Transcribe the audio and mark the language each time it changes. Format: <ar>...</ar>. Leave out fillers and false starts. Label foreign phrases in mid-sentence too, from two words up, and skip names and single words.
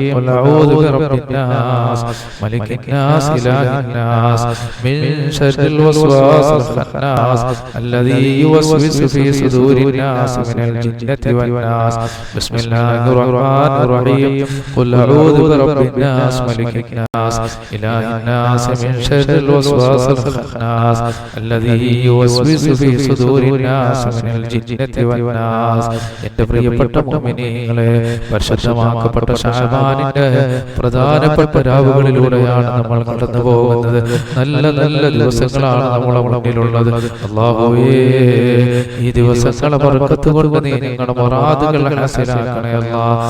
<ar>قل أعوذ برب الناس ملك الناس إله الناس من شر الوسواس الخناس الذي يوسوس في صدور الناس من الجنة والناس. بسم الله الرحمن الرحيم. قل أعوذ برب الناس ملك الناس إله الناس من شر الوسواس الخناس الذي يوسوس في صدور الناس من الجنة والناس.</ar> <ml>എൻ്റെ പ്രിയപ്പെട്ട മുഅ്മിനീങ്ങളെ, പരിശുദ്ധമാക്കപ്പെട്ട ശഅബാനിന്റെ പ്രധാനപ്പെട്ട രാവുകളിലൂടെയാണ് നമ്മൾ കടന്നു പോകുന്നത്. നല്ല നല്ല ദിവസങ്ങളാണ് നമ്മുടെ മുന്നിലുള്ളത്. അല്ലാഹുവേ, ഈ ദിവസങ്ങളെ ബർക്കത്ത് കൊണ്ട് നീ ഞങ്ങളുടെ മുറാദുകൾ ഹാസിലാക്കണേ അല്ലാഹ്.</ml>